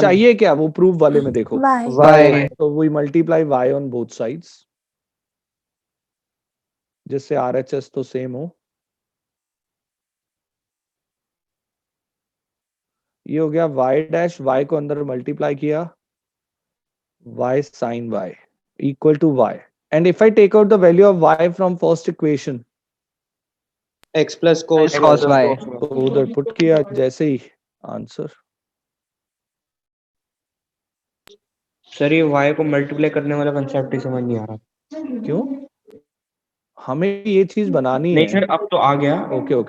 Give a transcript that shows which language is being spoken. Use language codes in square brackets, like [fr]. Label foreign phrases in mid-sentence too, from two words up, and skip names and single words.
[hi] चाहिए क्या? वो प्रूफ वाले में देखो, Y. y तो [en] we multiply y on both sides, [hi] जिससे RHS तो सेम हो। ये हो गया y डैश, y को अंदर मल्टीप्लाई किया, [en] y sin y equal to y. And if I take out the value of y from first equation, X plus cos X cos y. [hi] तो उधर पुट किया जैसे ही आंसर। सर ये y को मल्टीप्लाई करने वाला कंसेप्ट ही समझ नहीं आ रहा। क्यों? हमें ये चीज बनानी नहीं है। सर अब तो आ गया। [en] okay okay